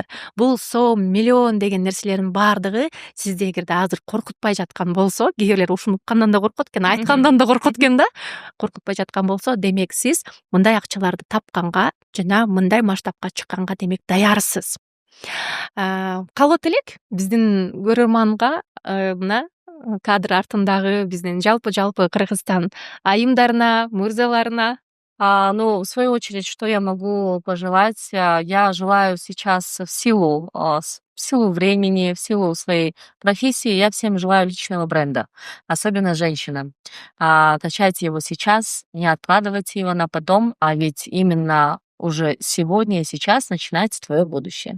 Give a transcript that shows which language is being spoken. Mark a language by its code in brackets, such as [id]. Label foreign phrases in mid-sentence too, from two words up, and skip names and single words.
[ky] Бул сом, миллион деген нерселердин баардыгы сизди эгерде азыр коркутпай жаткан болсо, кээ бирлер ушуну уккандан да коркот экен, айткандан да коркот экен да, коркутпай жаткан болсо, демек сиз мындай акчаларды тапканга жана мындай масштабка чыкканга демек даярсыз. Калып элек биздин көрөрманга мына кадр артындагы биздин жалпы Кыргызстан айымдарына, мырзаларына [ru] Ну, в свою очередь, что я могу пожелать? Я желаю сейчас в силу времени, в силу своей профессии, я всем желаю личного бренда, особенно женщинам. Качайте его сейчас, не откладывайте его на потом, а ведь именно уже сегодня и сейчас начинается твое будущее.